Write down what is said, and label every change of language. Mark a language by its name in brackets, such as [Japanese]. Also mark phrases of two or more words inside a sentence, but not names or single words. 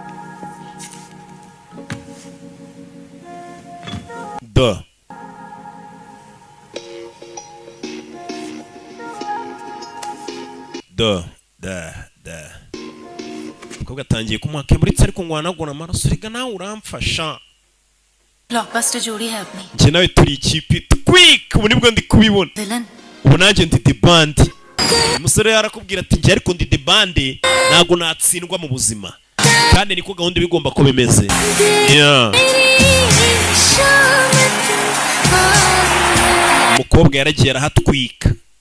[Kinyarwanda] Umukobwa atangiye kumwaka muri tse ariko ngo wanagona amaraso rega nawe uramfasha. [Hindi] ब्लॉकबस्टर जोड़ी है अपनी [Kinyarwanda] Njye nawe turi ikipe quick ubu nibwo ndi kubibona. विलन Ubu nanjye ndi [English] the band. [Kinyarwanda] Umusore yarakubwira ati njye ariko ndi [English] the band [Kinyarwanda] ntago natsindwa mu buzima. Kandi niko gahunda bigomba ko bimeze. Yeah. Umukobwa yaragiye arahatwika.